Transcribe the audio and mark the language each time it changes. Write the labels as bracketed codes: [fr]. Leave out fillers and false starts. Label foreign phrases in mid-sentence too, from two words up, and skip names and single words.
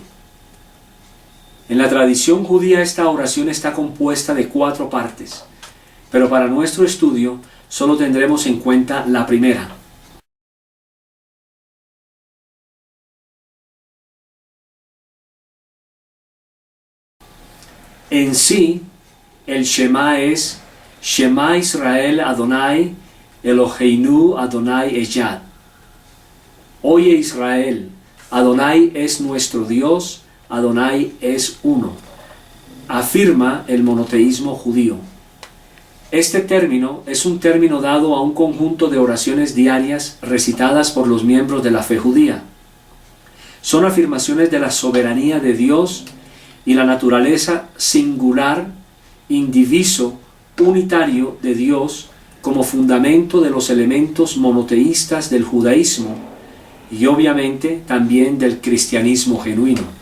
[es] En la tradición judía esta oración está compuesta de 4 partes, pero para nuestro estudio solo tendremos en cuenta la primera. En sí, el Shema es [he] שמע ישראל אדוני אלוהינו אדוני אחד. [es] Oye Israel, Adonai es nuestro Dios, Adonai es uno. Afirma el monoteísmo judío. Este término es un término dado a un conjunto de oraciones diarias recitadas por los miembros de la fe judía. Son afirmaciones de la soberanía de Dios y la naturaleza singular, indiviso, unitario de Dios como fundamento de los elementos monoteístas del judaísmo y obviamente también del cristianismo genuino.